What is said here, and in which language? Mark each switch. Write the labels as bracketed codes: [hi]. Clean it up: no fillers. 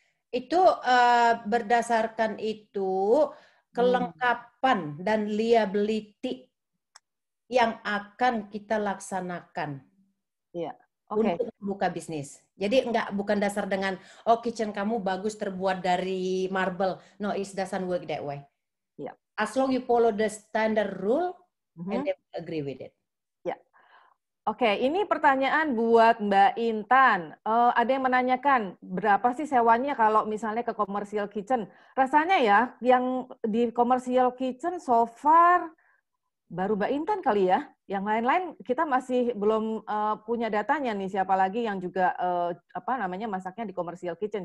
[id] Itu berdasarkan itu kelengkapan dan liability yang akan kita laksanakan. Iya. Untuk buka bisnis. Jadi bukan dasar dengan kitchen kamu bagus terbuat dari marble. [en] No, it doesn't work that way. Yeah. As long you follow the standard rule and they agree with it. [id] Ya. Oke, ini pertanyaan buat Mbak Intan. Ada yang menanyakan berapa sih sewanya kalau misalnya ke commercial kitchen? Rasanya ya yang di commercial kitchen [en] so far [id] baru Mbak Intan kali ya. Yang lain-lain kita masih belum punya datanya nih, siapa lagi yang juga masaknya di commercial kitchen.